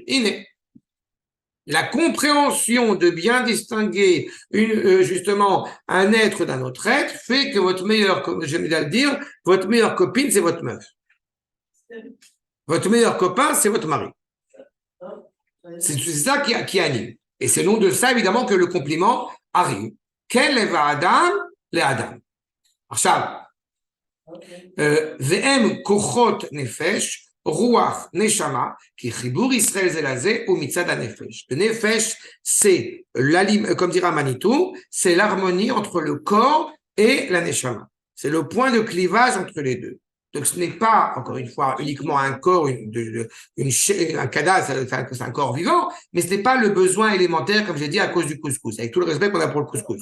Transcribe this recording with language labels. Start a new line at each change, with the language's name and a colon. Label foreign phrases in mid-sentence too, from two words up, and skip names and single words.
French: La compréhension de bien distinguer justement un être d'un autre être fait que votre meilleur, comme j'aime bien le dire, votre meilleure copine, c'est votre meuf. Votre meilleur copain, c'est votre mari. C'est ça qui anime. Et c'est au nom de ça, évidemment, que le compliment arrive. Quel est Adam? Les Adam.
Hebrew: עכשיו, והם כוחות נפש, רוח, נשמה, כי חיבור ישראל זה לזה הוא מצד הנפש.
French: Le nefesh, c'est, comme dira Manitou, c'est l'harmonie entre le corps et la neshama. C'est le point de clivage entre les deux. Donc, ce n'est pas, encore une fois, uniquement un corps, un cadavre, c'est un corps vivant, mais ce n'est pas le besoin élémentaire, comme j'ai dit, à cause du couscous, avec tout le respect qu'on a pour le couscous.